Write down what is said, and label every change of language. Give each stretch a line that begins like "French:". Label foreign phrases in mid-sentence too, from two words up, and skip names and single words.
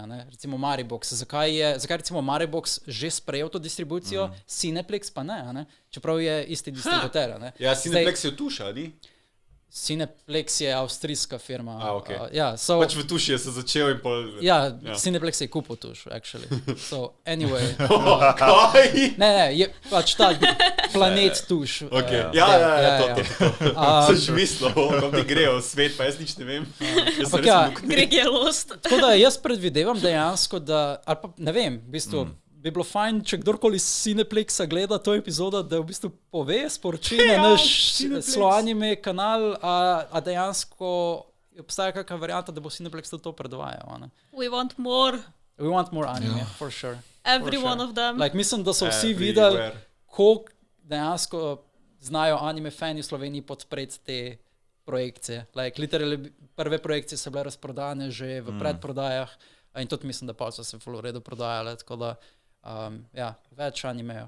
Slovenian: Ne? Recimo Maribox. Zakaj recimo Maribox že sprejel to distribucijo, Cineplex pa ne? Čeprav je isti distributer. Ne? Ja, Cineplex je v Tuša, ali? Cineplex je avstrijska firma. Okay. Pač v Tuši je se začel in pol... Ja, Cineplex je kupil Tuš, actually.
English: So, anyway.
Slovenian: Kaj? Ne, je pač ta planet Tuš. Okay. To. Sem že mislil, kam ti grejo v svet, pa jaz nič ne vem. Greg je lost. Tako da jaz predvidevam dejansko, da, ali pa ne vem, v bistvu, bi bilo fajn, če kdorkoli z Cineplexa gleda to epizodo, da v bistvu pove, sporoči na naš Sloanime kanal, a dejansko obstaja kakšna varianta, da bo Cineplex to predvajal. Ne?
English: We want more anime, for sure. Every one of them.
Slovenian: Like, mislim, da so vsi videli, koliko dejansko znajo anime fani v Sloveniji podpreti te projekcije.
English: Like, literally,
Slovenian: prve projekcije so bile razprodane že v predprodajah in tudi mislim, da pa so se v redu prodajale, tako da več animejo.